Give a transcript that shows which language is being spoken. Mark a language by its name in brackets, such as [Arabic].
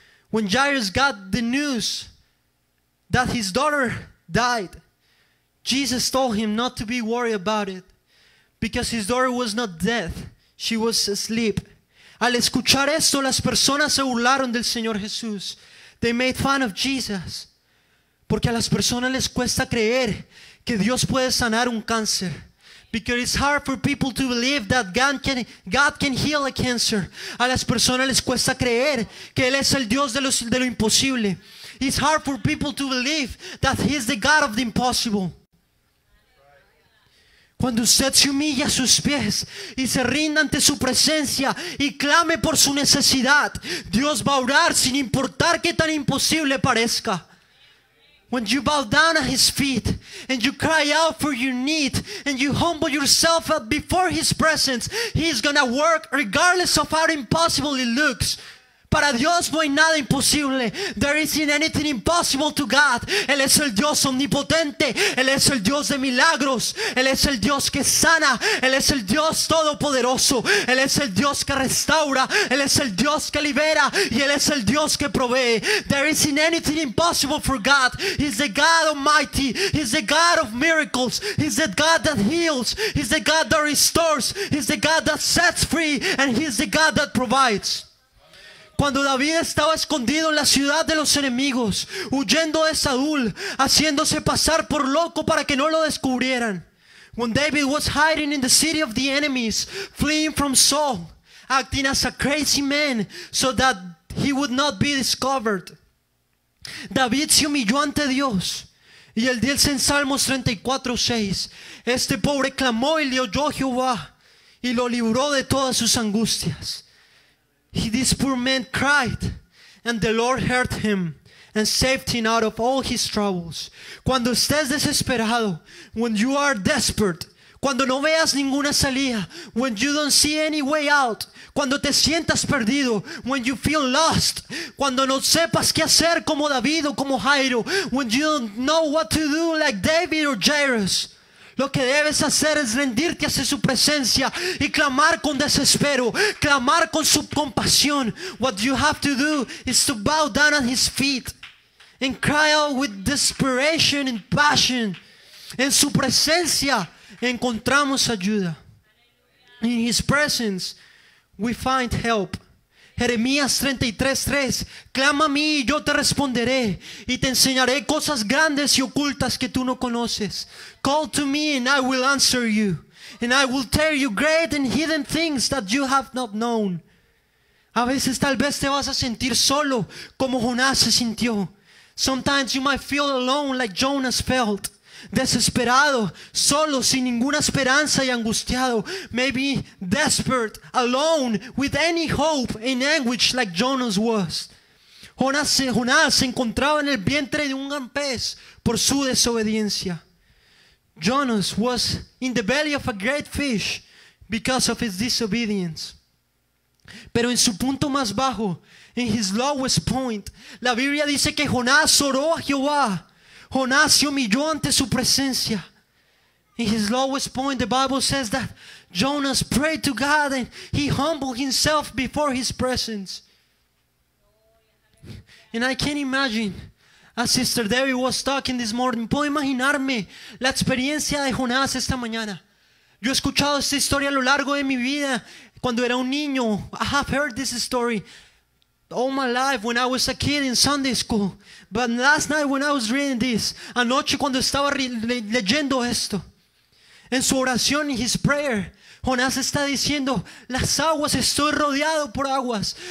[English] When Jairus got the news that his daughter died, Jesus told him not to be worried about it, because his daughter was not dead, she was asleep. [Spanish] Al escuchar esto, las personas se burlaron del Señor Jesús. [English] They made fun of Jesus. [Spanish] Porque a las personas les cuesta creer que Dios puede sanar un cáncer. [English] Because it's hard for people to believe that God can heal a cancer. [Spanish] A las personas les cuesta creer que Él es el Dios de lo imposible. [English] It's hard for people to believe that He is the God of the impossible. [Spanish] Cuando usted se humilla a sus pies y se rinda ante su presencia y clame por su necesidad, Dios va a orar sin importar qué tan imposible parezca. [English] When you bow down at His feet and you cry out for your need and you humble yourself up before His presence, He's gonna work regardless of how impossible it looks. [Spanish] Para Dios no hay nada imposible. [English] There isn't anything impossible to God. [Spanish] Él es el Dios omnipotente. Él es el Dios de milagros. Él es el Dios que sana. Él es el Dios todopoderoso. Él es el Dios que restaura. Él es el Dios que libera. Y Él es el Dios que provee. [English] There isn't anything impossible for God. He's the God Almighty. He's the God of miracles. He's the God that heals. He's the God that restores. He's the God that sets free. And He's the God that provides. [Spanish] Cuando David estaba escondido en la ciudad de los enemigos, huyendo de Saúl, haciéndose pasar por loco para que no lo descubrieran. [English] When David was hiding in the city of the enemies, fleeing from Saul, acting as a crazy man so that he would not be discovered. [Spanish] David se humilló ante Dios. Y él dice en Salmos 34:6, este pobre clamó y le oyó Jehová y lo libró de todas sus angustias. [English] This poor man cried, and the Lord heard him and saved him out of all his troubles. [Spanish] Cuando estés desesperado, [English] when you are desperate, [Spanish] cuando no veas ninguna salida, [English] when you don't see any way out, [Spanish] cuando te sientas perdido, [English] when you feel lost, [Spanish] cuando no sepas qué hacer como David o como Jairo, [English] when you don't know what to do like David or Jairus, [Spanish] lo que debes hacer es rendirte hacia su presencia y clamar con desespero, clamar con su compasión. [English] What you have to do is to bow down at His feet and cry out with desperation and passion. [Spanish] En su presencia encontramos ayuda. [English] In His presence we find help. [Spanish] Jeremías 33:3. Clama a mí y yo te responderé y te enseñaré cosas grandes y ocultas que tú no conoces. [English] Call to me and I will answer you, and I will tell you great and hidden things that you have not known. [Spanish] A veces tal vez te vas a sentir solo como Jonás se sintió. [English] Sometimes you might feel alone like Jonas felt. [Spanish] Desesperado, solo, sin ninguna esperanza y angustiado. [English] Maybe desperate, alone, with any hope in anguish like Jonas was. [Spanish] Jonás se encontraba en el vientre de un gran pez por su desobediencia. [English] Jonas was in the belly of a great fish because of his disobedience. [Spanish] Pero en su punto más bajo, [English] in his lowest point, [Spanish] la Biblia dice que Jonás oró a Jehová. Jonás se humilló ante su presencia. [English] In his lowest point, the Bible says that Jonas prayed to God and he humbled himself before his presence. And I can't imagine, as Sister Debbie was talking this morning, [Spanish] puedo imaginarme la experiencia de Jonás esta mañana. Yo he escuchado esta historia a lo largo de mi vida cuando era un niño. [English] I have heard this story all my life when I was a kid in Sunday school. But last night when I was reading this, [Spanish] anoche cuando estaba leyendo esto, en su oración, [English] in his prayer, [Spanish] Jonás está diciendo, las aguas, estoy rodeado por aguas.